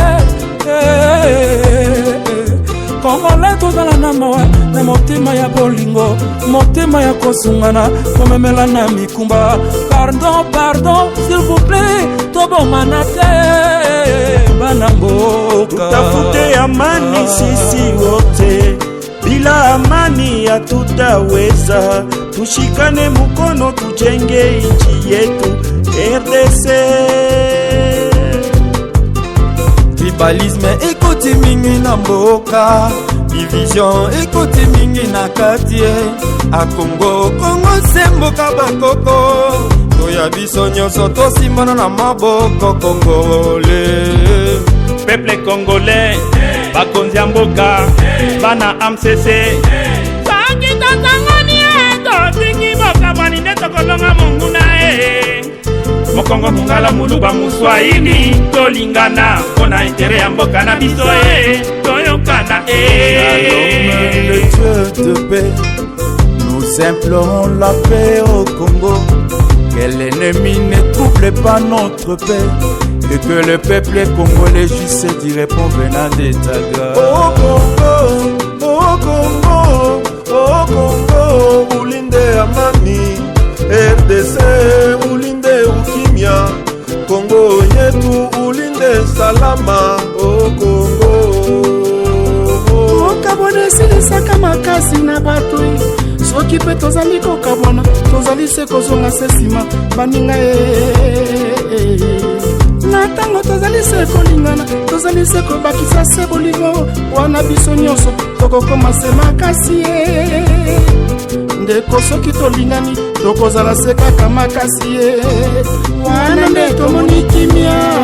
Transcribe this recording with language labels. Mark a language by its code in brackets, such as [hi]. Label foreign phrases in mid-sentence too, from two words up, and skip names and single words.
[ln] Kongole tozala na mawa na motema ya bolingo motema ya kosungana komemela na mikumba [fr] pardon pardon s'il vous plaît [ln] tobomana te bana mboka [sw] tutafute amani sisi wote bila amani hatutaweza tushikane mkono tujenge nchi yetu RDC [ln] Tribalisme ekoti mingi na mboka division ekoti mingi na quartier a Congo Congo se mboka bakoko toya biso nyonso tosimana na maboko congolais [fr] peuple congolais [ln] bakonzi ya mboka bana AMCC soki totangani totingi bokabwani nde tokolonga monguna mokongo mongala muluba muswahili tolingana mpona intere ya mboka na biso toyokana [fr] le Dieu de paix nous implorons la paix au Congo que l'ennemi ne trouble pas notre paix et que le peuple congolais juste d'y répondre venant de ta grâce. [sw] Oh Congo, oh Congo, oh Congo, ulinde amani, RDC ulinde ukimya, Congo yetu ulinde salama, oh Congo. [ln] Okabwana silisaka makasi na batui soki pe tozali kokabwana tozali se kozonga se nsima baninga na ntango tozali se kolingana tozali se kobakisa se bolingo wana biso nyonso tokokoma se makasi ndeko soki tolingani tokozala se kaka makasi wana nde tomoni kimia